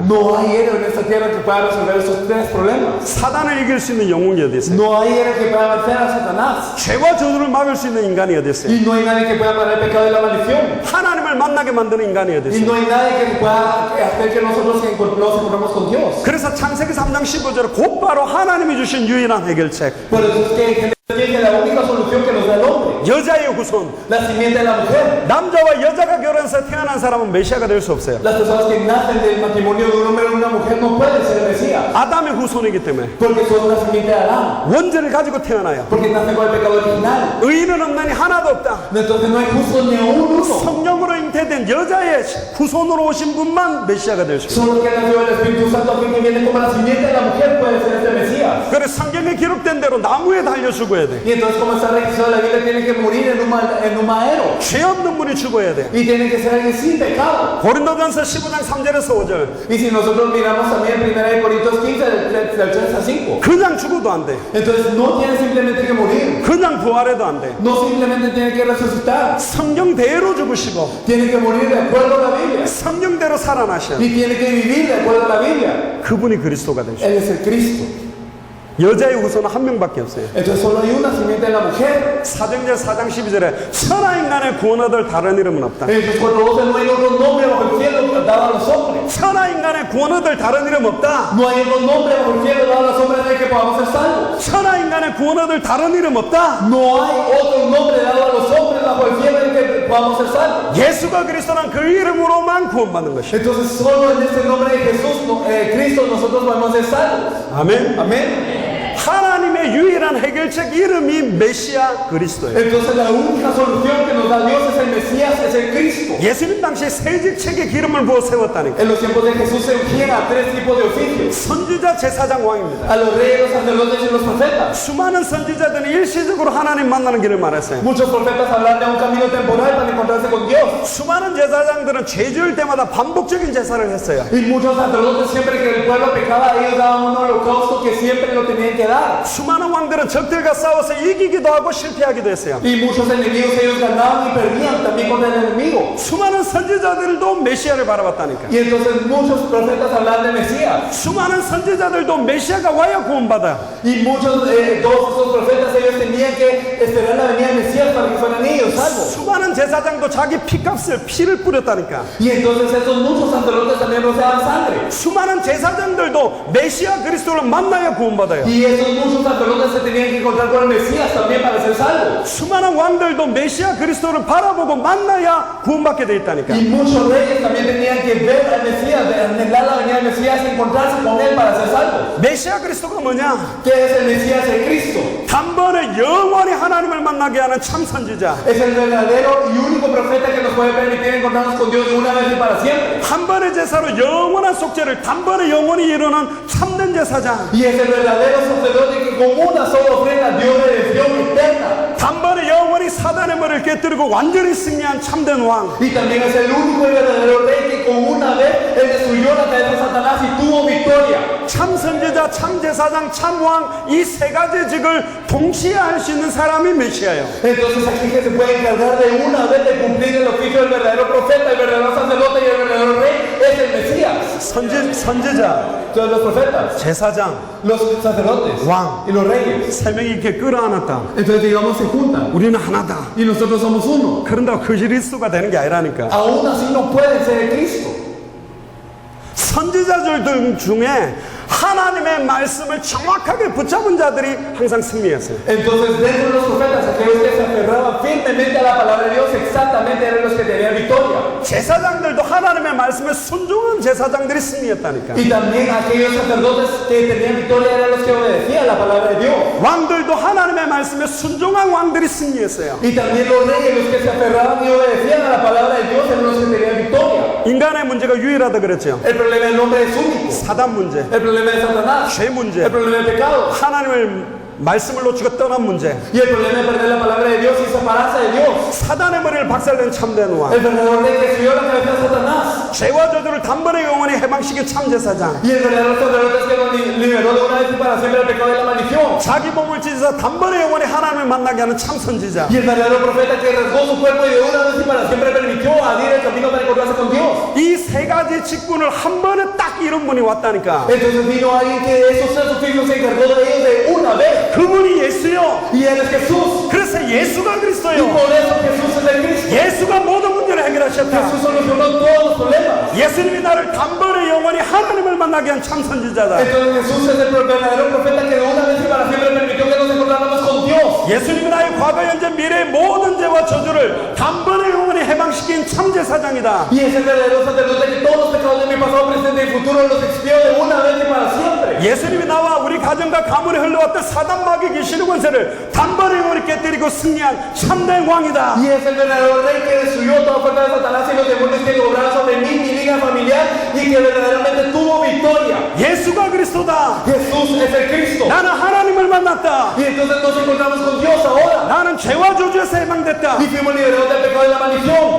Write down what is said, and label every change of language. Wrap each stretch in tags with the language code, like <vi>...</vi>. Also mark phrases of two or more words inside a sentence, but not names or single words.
<es>No hay héroe en esta tierra que pueda resolver esos 3 problemas.</es> <ko>사단을 이길 수 있는 영웅이 어디 있어요?</ko> <es>No hay héroe que pueda vencer a Satanás.</es> <ko>죄와 저주를 막을 수 있는 인간이 어디 있어요?</ko> <es>Y no hay nadie que pueda parar el pecado y la maldición.</es> <ko>하나님을 만나게 만드는 인간이 어디</ko> <es>Y</es> <ko>있어요?</ko> <es>no hay nadie que pueda hacer que nosotros nos encontremos con Dios.</es> <ko>그래서 창세기 3장 15절에 곧바로 하나님이 주신 유일한 해결책,</ko> <es>Por eso es que Génesis la única solución que nos da el hombre.</es> <ko>여자의 후손,</ko> <es>La simiente de la mujer.</es> <ko>남자와 여자가 결혼해서 태어난 사람은 메시아가 될 수 없어요.</ko> <es>Las personas que nacen del matrimonio de un hombre y una mujer no pueden ser el Mesías.</es> <ko>아담의 후손이기 때문에</ko> <es>Porque son la simiente de Adán.</es> <ko>원죄를 가지고 태어나요.</ko> <es>Porque nacen con el pecado original.</es> <ko>의인은 없나니 하나도 없다.</ko> <es>Entonces no hay justo ni aún uno.</es> <ko>성령으로 잉태된 여자의 후손으로 오신 분만 메시아가 될 수 있어요.</ko> <es>Solo que nació el Espíritu Santo, aquel que viene como la simiente de la mujer, puede ser este Mesías.</es> <ko>그래서 성경에 기록된 대로 나무에 달려 죽어야 돼.</ko> <es>Y entonces, como está registrado en la Biblia, tiene que morir en un madero.</es> <ko>죄 없는 분이 죽어야 돼.</ko> <es>Y tiene que ser alguien sin pecado.</es> <ko>고린도전서 15장 3절에서 5절.</ko> <es>Y si nosotros miramos también 1 Corintios 15, del 3 a 5,</es> <ko>그냥 죽어도 안 돼.</ko> <es>entonces no tiene simplemente que morir.</es> <ko>그냥 부활해도 안 부활하면 돼.</ko> <es>No simplemente tiene que resucitar,</es> <ko>성경대로 죽으시고</ko> <es>tiene que morir de acuerdo a la Biblia</es> <ko>성경대로 살아나셔.</ko> <es>y tiene que vivir de acuerdo a la Biblia.</es> <ko>그분이 그리스도가 되셔.</ko> <es>Él es el Cristo.</es> <ko>여자의 후손은 한 명밖에 없어요.</ko> <es>Entonces solo hay una simiente en la mujer.</es> <ko>사도행전 4장 12절에 천하 인간의 구원 얻을 다른 이름은 없다.</ko> <es>Entonces cuando no hay otro nombre bajo el cielo dado a los hombres.</es> <ko>천하 인간의 구원 얻을 다른 이름 없다.</ko> <es>No hay otro nombre bajo el cielo dado a los hombres en el que podamos ser salvos.</es> <ko>천하 인간의 구원 얻을 다른 이름 없다.</ko> <es>No hay otro nombre dado a los hombres bajo el cielo en el que podamos ser salvos.</es> <ko>예수가 그리스도란 그 이름으로만 구원받는 것이다.</ko> <es>Entonces solo en este nombre de Jesús, Cristo, nosotros podemos ser salvos.</es> <ko>아멘.</ko> <es>Amén.</es> <ko>하나님의 유일한 해결책 이름이 메시아 그리스도예요.</ko> <es>Entonces la única solución que nos da Dios es el Mesías, es el Cristo.</es> <ko>예수님 당시에 세 직책의 기름을 부어 세웠다니까.</ko> <es>En los tiempos de Jesús se ungían a tres tipos de oficios:</es> <ko>선지자, 제사장, 왕입니다.</ko> <es>a los reyes, los sacerdotes y los profetas.</es> <ko>수많은 선지자들이 일시적으로 하나님 만나는 길을 말했어요.</ko> <es>Muchos profetas hablan de un camino temporal para encontrarse con Dios.</es> <ko>수많은 제사장들은 죄 지을 때마다 반복적인 제사를 했어요.</ko> <es>Y muchos sacerdotes, siempre que el pueblo pecaba, ellos daban un holocausto que siempre lo tenían que dar.</es> <ko>수많은 왕들은 적들과 싸워서 이기기도 하고 실패하기도 했어요.</ko> <es>Y muchos enemigos ellos ganaban y perdían también contra el enemigo.</es> <ko>수많은 선지자들도 메시아를 바라봤다니까.</ko> <es>Y entonces muchos profetas hablan de Mesías.</es> <ko>수많은 선지자들도 메시아가 와야 구원받아요.</ko> <es>Y muchos, todos esos profetas, ellos tenían que esperar la venida del Mesías para que fueran ellos salvos.</es> <ko>수많은 제사장도 자기 피값을 피를 뿌렸다니까.</ko> <es>Y entonces esos muchos sacerdotes también rociaban sangre.</es> <ko>수많은 제사장들도 메시아 그리스도를 만나야 구원받아요.</ko> <es>Y esos muchos sacerdotes se tenían que encontrar con el Mesías también para ser salvos.</es> <ko>수많은 왕들도 메시아 그리스도를 바라보고 만나야 구원받게 돼 있다니까.</ko> <es>Y muchos reyes también tenían que ver al Mesías, anhelar la venida del Mesías y encontrarse con él para ser salvos.</es> <ko>메시아 그리스도가 뭐냐?</ko> <es>¿Qué es el Mesías? El Cristo.</es> <ko>단번에 영원히 하나님을 만나게 하는 참 선지자.</ko> <es>Es el verdadero y único profeta que nos puede permitir encontrarnos con Dios de una vez y para siempre.</es> <ko>한 번의 제사로 영원한 속죄를 단번에 영원히 이루는 참된 제사장.</ko> <es>Y es el verdadero sacerdote que con una sola ofrenda dio redención eterna.</es> <ko>단번에 영원히 사단의 머리를 깨뜨리고 완전히 승리한 참된 왕.</ko> <es>Y también es el único y verdadero rey que con una vez él destruyó la cabeza de Satanás y tuvo victoria.</es> <ko>참 선지자, 참 제사장, 참 왕, 이 세 가지 직을 동시에 할 수 있는 사람이 메시아예요.</ko> <es>Entonces aquí que se puede encargar de una vez de cumplir el oficio del verdadero profeta, el verdadero sacerdote y el verdadero rey es el Mesías.</es> <ko>선지자,</ko> <es>Todos los profetas,</es> <ko>제사장,</ko> <es>los sacerdotes</es> <ko>왕.</ko> <es>y los reyes.</es> <ko>세 명이 이렇게 끌어안았다.</ko> <es>Entonces digamos se juntan</es> <ko>우리는 하나다.</ko> <es>y nosotros somos uno.</es> <ko>그런다고 그 그리스도가 되는 게 아니라니까.</ko> <es>Aún así no pueden ser el Cristo.</es> <ko>선지자들 중에 하나님의 말씀을 정확하게 붙잡은 자들이 항상 승리했어요.</ko> <es>Entonces dentro de los profetas, aquellos que se aferraban firmemente a la palabra de Dios, exactamente eran los que tenían victoria.</es> <ko>제사장들도 하나님의 말씀에 순종한 제사장들이 승리했다니까.</ko> <es>Y también aquellos sacerdotes que tenían victoria eran los que obedecían la palabra de Dios.</es> <ko>왕들도 하나님의 말씀에 순종한 왕들이 승리했어요.</ko> <es>Y también los reyes, los que se aferraban y obedecían a la palabra de Dios, eran los que tenían victoria.</es> <ko>인간의 문제가 유일하다 그랬죠.</ko> <es>El problema del hombre es único.</es> <ko>사단 문제,</ko> <es>El problema de Satanás.</es> <ko>죄 문제,</ko> <es>El problema del pecado.</es> <ko>하나님을 말씀을 놓치고 떠난 문제.</ko> <es>Y el problema de perder la palabra de Dios y separarse de Dios.</es> <ko>사단의 머리를 박살낸 참된 왕.</ko> <es>El verdadero rey que subió la cabeza de Satanás.</es> <ko>죄와 저주를 단번에 영원히 해방시킨 참 제사장.</ko> <es>Y el verdadero sacerdote es que nos liberó de una vez y para siempre el pecado y la maldición.</es> <ko>자기 몸을 찢어서 단번에 영원히 하나님을 만나게 하는 참 선지자.</ko> <es>Y el verdadero profeta que rasgó su cuerpo y de una vez y para siempre permitió abrir el camino para encontrarse con Dios.</es> <ko>이 세 가지 직분을 한 번에 딱 이룬 분이 왔다니까.</ko> <es>Entonces vino alguien que esos tres oficios se encargó de ellos de una vez.</es> <ko>그분이 예수요.</ko> <es>Y él es Jesús.</es> <ko>그래서 예수가</ko> <es>Y</es> <ko>그리스도요.</ko> <es>por eso Jesús es el Cristo.</es> <ko>예수가 모든 문제를 해결하셨다.</ko> <es>Jesús solucionó todos los problemas.</es> <ko>예수님이 나를 단번에 영원히 하나님을 만나게 한 참 선지자다.</ko> <es>Entonces Jesús es el verdadero profeta que de una vez y para siempre permitió que nos encontráramos con Dios.</es> <ko>예수님이 나의 과거, 현재, 미래의 모든 죄와 저주를 단번에 영원히 해방시킨 참 제사장이다.</ko> <es>Y es el verdadero sacerdote que todos los pecados de mi pasado, presente y futuro los expió de una vez y para siempre.</es> <ko>예수님이 나와 우리 가정과 가문에 흘러왔던 사단 마귀 귀신의 권세를 단번에 영원히 깨뜨리고 승리한 참된 왕이다.</ko> <es>Y es el verdadero rey que destruyó toda fuerza de Satanás y los demonios que obraron sobre mí, mi liga familiar, y que verdaderamente tuvo victoria.</es> <ko>예수가 그리스도다.</ko> <es>Jesús es el Cristo.</es> <ko>나는 하나님을 만났다.</ko> <es>Y entonces nos encontramos con Dios ahora.</es> <ko>나는 죄와 저주에서 해방됐다.</ko> <es>Y fuimos liberados del pecado y la maldición.</es>